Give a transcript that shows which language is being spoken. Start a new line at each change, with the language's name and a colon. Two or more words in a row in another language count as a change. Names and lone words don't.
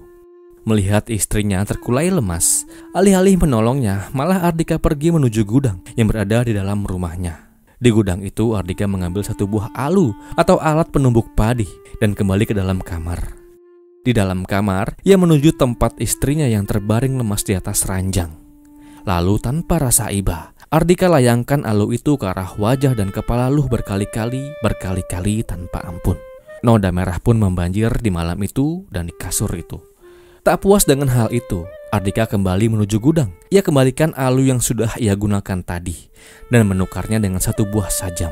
Indonesian: Melihat istrinya terkulai lemas, alih-alih menolongnya, malah Ardika pergi menuju gudang yang berada di dalam rumahnya. Di gudang itu Ardika mengambil satu buah alu atau alat penumbuk padi dan kembali ke dalam kamar. Di dalam kamar, ia menuju tempat istrinya yang terbaring lemas di atas ranjang. Lalu tanpa rasa iba, Ardika layangkan alu itu ke arah wajah dan kepala Luh berkali-kali tanpa ampun. Noda merah pun membanjir di malam itu dan di kasur itu. Tak puas dengan hal itu, Ardika kembali menuju gudang. Ia kembalikan alu yang sudah ia gunakan tadi dan menukarnya dengan satu buah sajam.